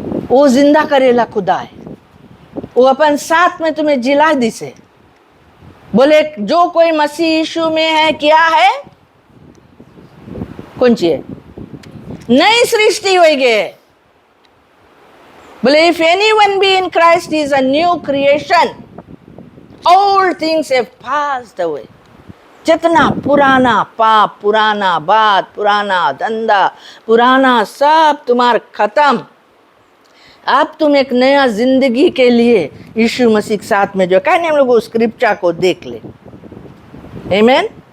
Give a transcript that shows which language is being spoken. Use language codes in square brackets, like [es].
[hi] वो जिंदा करेला खुदा है, वो अपन साथ में तुम्हें जिला दी से। बोले जो कोई मसीह यीशु में है, क्या है, कौन सी है, नई सृष्टि हो गई। [en] बोले if anyone be in Christ he is a new creation, all things have passed away। [hi] जितना पुराना पाप, पुराना बात, पुराना धंधा, पुराना सब तुम्हारा खत्म। अब तुम एक नया जिंदगी के लिए यीशु मसीह के साथ में जो कहने, हम लोग उस स्क्रिप्चर को देख ले। आमीन।